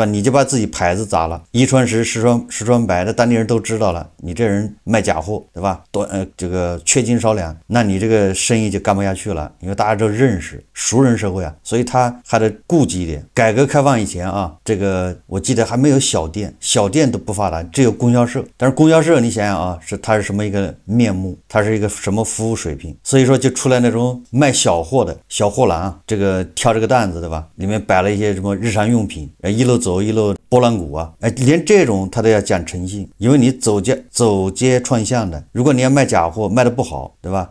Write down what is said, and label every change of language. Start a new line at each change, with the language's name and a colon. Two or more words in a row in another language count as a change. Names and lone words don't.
Chinese: 你就把自己牌子砸了，一傳十十傳百的當地人都知道了，你這人賣假貨，對吧？這個缺斤少兩，那你這個生意就幹不下去了，因為大家都認識，熟人社會啊，所以他還得顧忌一點。改革開放以前啊，這個我記得還沒有小店，小店都不發達，只有供銷社。但是供銷社你想想啊，它是什麼一個面目，它是一個什麼服務水平，所以說就出來那種賣小貨的小貨郎啊，这个挑这个担子对吧？里面摆了一些什么日常用品，一路走一路拨浪鼓啊，连这种他都要讲诚信，因为你走街串巷的，如果你要卖假货卖的不好，对吧？